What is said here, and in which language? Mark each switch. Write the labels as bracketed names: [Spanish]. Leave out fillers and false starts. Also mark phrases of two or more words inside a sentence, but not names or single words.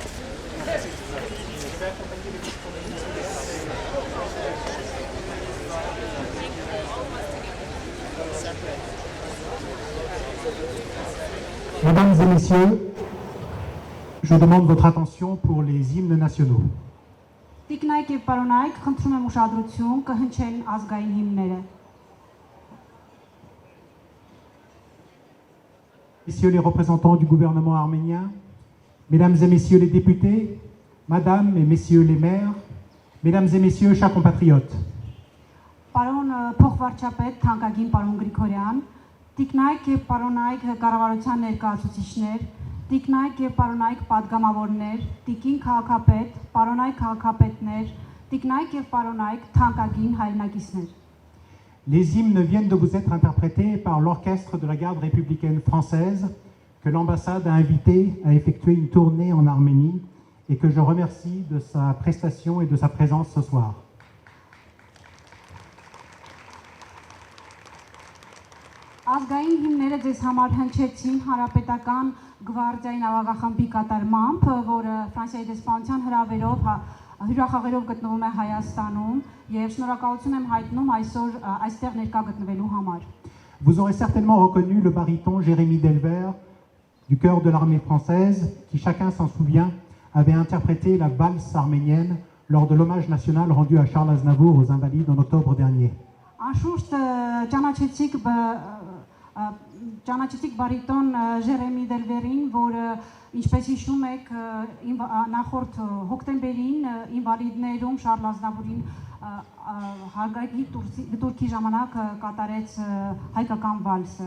[French] Je vais accompagner les Mesdames et messieurs, je demande votre attention pour les hymnes nationaux. [Armenian] Տիկնայք եւ պարոնայք, խնդրում եմ ուշադրություն, կհնչեն ազգային հիմները։ [French] Messieurs les représentants du gouvernement arménien, mesdames et messieurs les députés, madame et messieurs les maires, mesdames et messieurs chers compatriotes. [Armenian] Պարոն փոխվարչապետ, թանկագին պարոն Գրիգորյան, տիկնայք եւ պարոնայք կառավարության ներկայացուցիչներ, տիկնայք եւ պարոնայք падգամավորներ, տիկին քաղաքապետ, պարոնայք քաղաքապետներ, տիկնայք եւ պարոնայք թանկագին հայրենակիցներ։ [French] Les hymnes viennent de vous être interprétés par l'orchestre de la garde républicaine française que l'ambassade a invité à effectuer une tournée en Arménie et que je remercie de sa prestation et de sa présence ce soir. [Armenian] Ազգային հիմները ձեզ համար հնչեցին հանրապետական գվարդիայի նավագախմբի կատարմամբ, որը Ֆրանսիայի դեսպանության հրավերով հյուրախաղերով գտնվում է Հայաստանում եւ շնորհակալություն եմ հայտնում այսօր այստեղ ներկա գտնվելու համար։ [French] Vous aurez certainement reconnu le baryton Jérémy Delvert du chœur de l'armée française qui, chacun s'en souvient, avait interprété la valse arménienne lors de l'hommage national rendu à Charles Aznavour aux Invalides en octobre dernier. [Armenian] Անշուշտ ճանաչեցիք բարիտոն Ժերեմի Դելվերին, որը ինչպես հիշում եք նախորդ հոկտեմբերին ինվալիդներում Շարլ Ազնավուրին հարգայքի դուրքի ժամանակ կատարեց հայկական վալսը։